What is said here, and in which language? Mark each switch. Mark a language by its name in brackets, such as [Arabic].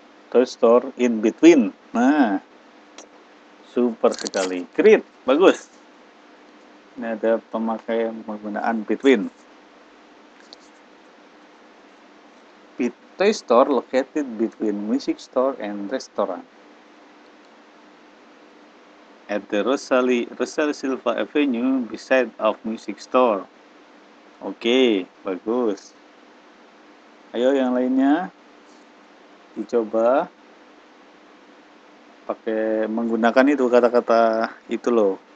[English] Toy store in between. [Indonesian] Nah, super sekali. [English] Great, bagus. [Indonesian] Ini ada pemakaian penggunaan between. [English] Toy store located between music store and restaurant. At the Rosali Silva Avenue beside of music store. [Indonesian] Oke, bagus. Ayo yang lainnya dicoba pakai menggunakan itu kata-kata itu loh.